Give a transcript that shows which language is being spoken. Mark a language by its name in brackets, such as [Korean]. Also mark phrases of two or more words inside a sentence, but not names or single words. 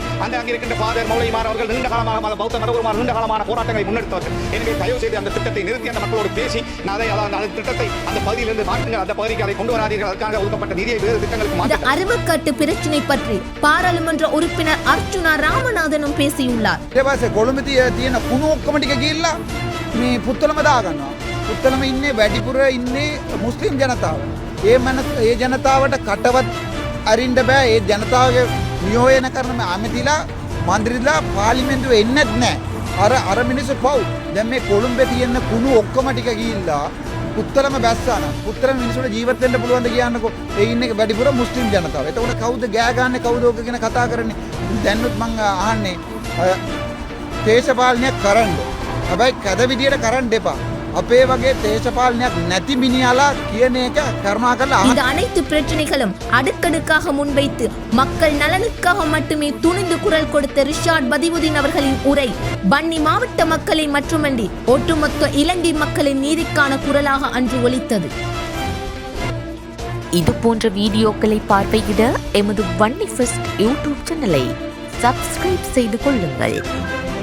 [Tamil] அங்கே இருக்கின்ற ஃபாதர் மௌலைமார் அவர்கள் நீண்ட காலமாக பௌத்த மதகுருமார் நீண்ட காலமான போராட்டங்களை முன்னெடுத்தவர்கள். எனவே தயவு செய்து அந்த திட்டத்தை நிறுத்தி அந்த மக்களோடு பேசி அந்த திட்டத்தை அந்த பகுதியிலிருந்து மாற்றுங்கள், அந்த பகுதிக்கு அதை கொண்டு வராதீர்கள். அதற்காக ஒதுக்கப்பட்ட நிதியை வேறு திட்டங்களுக்கு மாற்ற. அறுவக்காட்டு பிரச்சனை பற்றி பாராளுமன்ற உறுப்பினர் அர்ச்சுனா ராமநாதனும் பேசியுள்ளார். [Sinhala] கொழும்புතිய තියෙන කුණු ඔක්කොම ටික ගිහිල්ලා මේ පුත්තලම දාගන්නවා. පුත්තලම ඉන්නේ වැඩිපුර ඉන්නේ මුස්ලිම් ජනතාව. ඒ ජනතාවට කටවත් අරින්න බෑ. ඒ ජනතාවගේ නියෝජන කරන ඇමතිලා මන්ත්‍රීලා පාර්ලිමේන්තුවේ එන්නේත් නැහැ. අර මිනිස්සු පව්. දැන් මේ කොළුඹේ තියෙන කුණු ඔක්කොම ටික ගිහිල්ලා පුත්තලම බැස්සාන. පුත්තලම මිනිස්සුන්ට ජීවත් වෙන්න පුළුවන්ද කියන්නකෝ. ඒ ඉන්නේ වැඩිපුර මුස්ලිම් ජනතාව. එතකොට කවුද ගෑ ගන්නේ, කවුද ඕක ගැන කතා කරන්නේ? දැන්වත් මං අහන්නේ දේශපාලනයක් කරන්න. හැබැයි කද විදියට කරන්න එපා. අපේ වගේ දේශපාලනයක් නැති මිනිහලා කියන එක කරුණාකරලා. [Tamil] இந்த அனைத்து பிரச்சனைகளும் அடுக்கடுக்காக முன்வைத்து மக்கள் நலனுக்காக மட்டுமே துணிந்து குரல் கொடுத்த ரிஷாட் பதியுதீன் அவர்களின் உரை வன்னி மாவட்ட மக்களின் மட்டுமன்றி ஒட்டுமொத்த இலங்கை மக்களின் நீதிக்கான குரலாக அன்று ஒலித்தது. இது போன்ற வீடியோக்களை பார்வையிட எமது வன்னி ஃபர்ஸ்ட் யூடியூப் சேனலை சப்ஸ்கிரைப் செய்து கொள்ளுங்கள்.